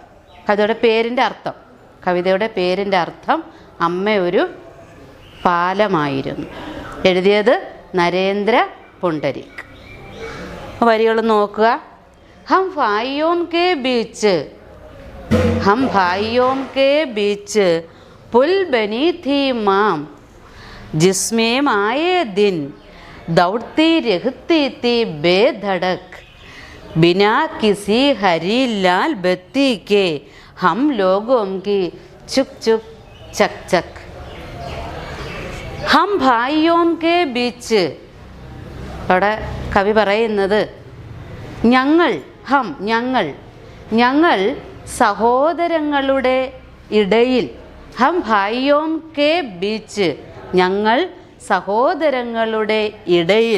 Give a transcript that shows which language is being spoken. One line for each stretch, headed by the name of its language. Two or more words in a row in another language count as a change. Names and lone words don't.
Malayalam: കവിതയുടെ പേരിൻ്റെ അർത്ഥം അമ്മ ഒരു പാലമായിരുന്നു. എഴുതിയത് നരേന്ദ്ര പുണ്ടരീക്. വരികൾ നോക്കുക.
Hindi: हम भाइयों के बीच पुल बनी थी माँ जिसमें आए दिन दौड़ती रहती थी बेधड़क बिना किसी हरी लाल बत्ती के हम लोगों की चुक चुक चक चक. हम भाइयों के बीच.
Malayalam: അവിടെ കവി പറയുന്നത് ഞങ്ങൾ സഹോദരങ്ങളുടെ ഇടയിൽ.
Hindi: हम भाइयों के बीच.
Malayalam: ഞങ്ങൾ സഹോദരങ്ങളുടെ ഇടയിൽ.